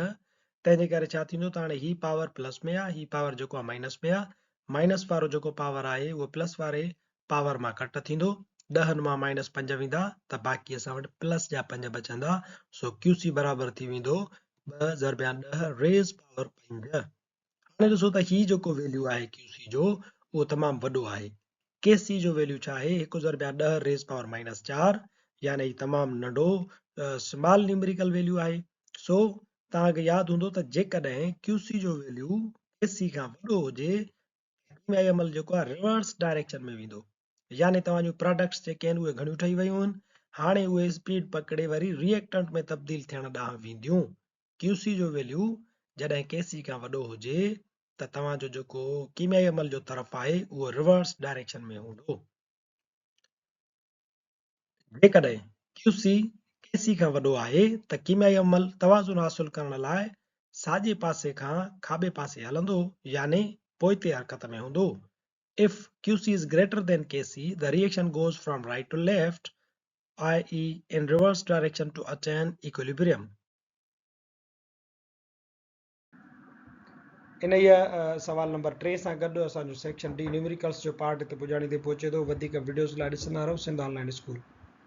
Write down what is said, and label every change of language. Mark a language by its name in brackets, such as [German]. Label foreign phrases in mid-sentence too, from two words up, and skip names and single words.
[Sindhi] तंहिंजे करे छा थींदो त हाणे ही पावर प्लस में आहे, ही पावर जेको आहे माइनस में आहे, माइनस वारो जेको पावर आहे उहो प्लस वारे पावर मां कट थींदो, 10 मां -5 वेंदा त बाक़ी असां वटि प्लस जा 5 बचंदा। सो QC बराबर थी वेंदो 2 ज़रबिया 10 [English] raise power [Sindhi] 5। हाणे ॾिसो त ही जेको वैल्यू आहे QC जो उहो तमामु वॾो आहे। KC जो वैल्यू छा आहे 1 ज़रबिया 10 [English] raise power [Sindhi] -4 यानी तमामु नंढो [English] small numerical value [Sindhi] आहे। सो तव्हांखे यादि हूंदो त जेकॾहिं QC जो वैल्यू KC खां वॾो हुजे कीमियाई अमल जेको आहे [English] reverse direction [Sindhi] में वेंदो, यानी तव्हां जूं प्रोडक्ट्स जेके आहिनि उहे घणियूं ठही वियूं आहिनि, हाणे उहे स्पीड पकड़े वरी रिएक्टेंट में तब्दील थियण ॾांहुं वेंदियूं। QC जो वैल्यू जॾहिं KC खां वॾो हुजे त तव्हांजो जेको कीमियाई अमल जो तरफ़ आहे उहो [English] reverse direction [Sindhi] में हूंदो। जेकॾहिं QC KC खां वॾो आहे त कीमियाई अमल तवाज़ुन हासिल करण लाइ साॼे पासे खां खाॿे पासे हलंदो, यानी पोइते हरकत में हूंदो। [English] If QC is greater than KC, the reaction goes from right to left, i.e. in reverse direction to attain equilibrium. [Sindhi] इन सवाल नंबर 3 सां गॾु असांजो सेक्शन D न्यूमेरिकल्स जो पार्ट हिते पुॼाणी ते पहुचे थो। वधीक वीडियोस लाइ ॾिसंदा रहो सिंध ऑनलाइन स्कूल।